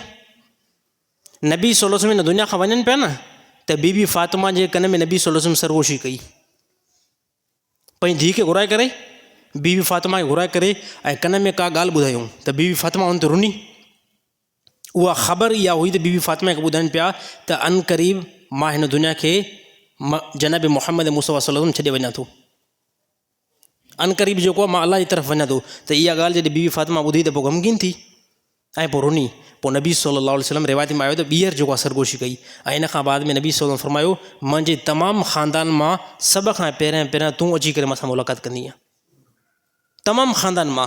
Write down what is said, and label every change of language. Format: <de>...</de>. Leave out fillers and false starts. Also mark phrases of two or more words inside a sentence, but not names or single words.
<sd>नबी</sd> <ar>صلى الله عليه وسلم</ar> <sd>हिन दुनिया खां वञनि पिया न त बीबी फ़ातिमा जे कन में नबी</sd> <ar>صلى الله عليه وسلم</ar> <sd>सरगोशी कई, पंहिंजी धीउ खे घुराए करे, बीबी फ़ातिमा खे घुराए करे ऐं कन में का ॻाल्हि ॿुधायूं त बीबी फ़ातिमा हुन ते रुनी। उहा ख़बर इहा हुई त बीबी फ़ातिमा खे ॿुधाइनि पिया त अन क़रीब मां हिन दुनिया खे जनाब मुहम्मद मुस्तफ़ा</sd> <ar>صلى الله عليه وسلم</ar> <sd>छॾे वञा थो, अन क़रीब जेको आहे मां अलाह जी तरफ़ वञा थो। त इहा ॻाल्हि जॾहिं बीबी फ़ातिमा ॿुधी त पोइ ग़मगीन थी ऐं पोइ रुनी। पोइ नबी</sd> <ar>صلى الله عليه وسلم</ar> <sd>रिवायत में आयो त ॿीहर जेको आहे सरगोशी कई ऐं इन खां बाद में नबी</sd> <ar>صلى الله عليه وسلم</ar> <sd>फरमायो मुंहिंजे तमामु ख़ानदान मां सभ खां पहिरियां तूं अची करे मूंसां मुलाक़ात कंदी आहे, तमामु ख़ानदान मां।</sd>